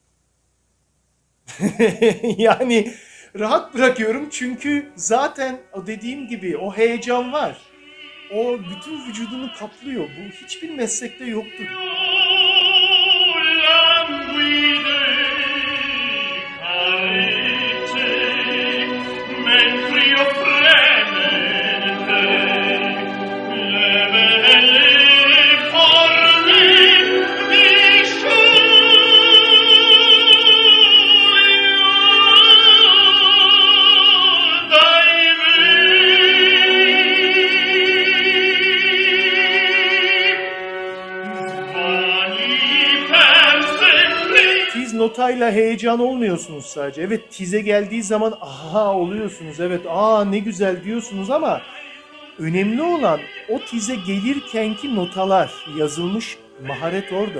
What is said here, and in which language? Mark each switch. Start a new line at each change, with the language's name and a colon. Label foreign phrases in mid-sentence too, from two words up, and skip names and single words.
Turkish: Yani rahat bırakıyorum çünkü zaten o dediğim gibi o heyecan var. o bütün vücudunu kaplıyor. Bu hiçbir meslekte yoktur.
Italian: languide carezze, mentre io fremente le belle forme mi scioglie dai
Turkish: Tiz notayla heyecan olmuyorsunuz sadece. Evet, tize geldiği zaman aha oluyorsunuz. Evet, aa ne güzel diyorsunuz ama önemli olan o tize gelirkenki notalar, yazılmış maharet orada.